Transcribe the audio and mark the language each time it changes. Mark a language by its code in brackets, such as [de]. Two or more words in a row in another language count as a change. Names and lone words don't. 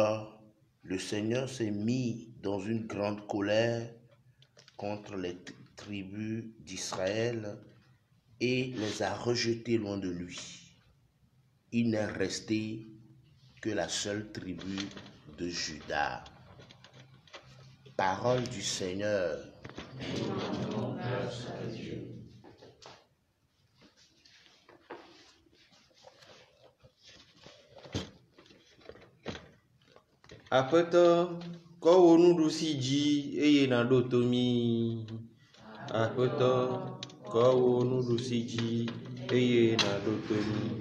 [fr] Alors le Seigneur s'est mis dans une grande colère contre les tribus d'Israël et les a rejetés loin de lui. Il n'est resté que la seule tribu de Juda. Parole du Seigneur. Grâce à Dieu. [ee] Aƒetɔ, kɔ wò nuɖusi dzi eye nàɖo to mí. Aƒetɔ, kɔ wò nuɖusi dzi eye nàɖo to mí.